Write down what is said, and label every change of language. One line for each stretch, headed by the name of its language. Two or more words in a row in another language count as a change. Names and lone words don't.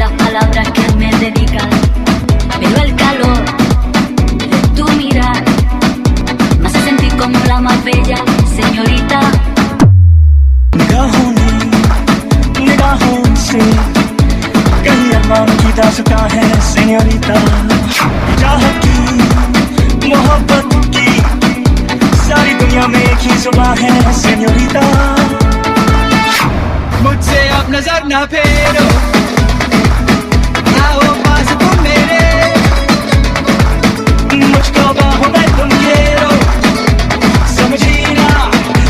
Spanish: las palabras que me dedican, pero el calor de tu mirar me hace sentir como la más bella señorita.
Hindi: निगाहों से कहीं अरमान की दास्तां है सेñorita चाहत की मोहब्बत की सारी दुनिया में एक ही जुबान है सेñorita मुझसे अब नजर ना फेरो आओ पास तुम मेरे मुझको बाहों में तुम घेरो समझी ना